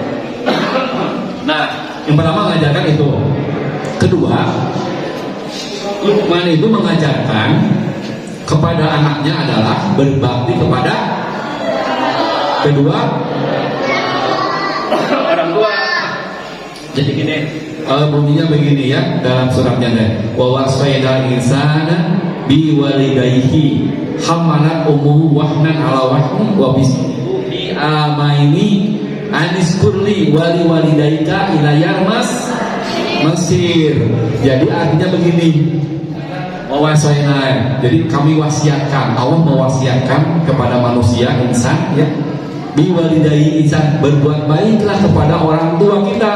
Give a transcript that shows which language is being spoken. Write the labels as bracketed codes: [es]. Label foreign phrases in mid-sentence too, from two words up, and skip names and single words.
[id] Nah, yang pertama mengajarkan itu. Kedua, Luqman itu mengajarkan kepada anaknya adalah berbakti kepada kedua orang tua. Jadi gini, bunyinya begini ya dalam suratnya deh. [ar] ووصينا الإنسان بوالديه حملته أمه وهنا على وهن وفصاله في عامين أن اشكر لي ولوالديك إلي المصير. [id] Jadi artinya begini, wawasaina, jadi kami wasiatkan, Allah mewasiatkan kepada manusia, insan ya, biwalidayhi insan, berbuat baiklah kepada orang tua kita.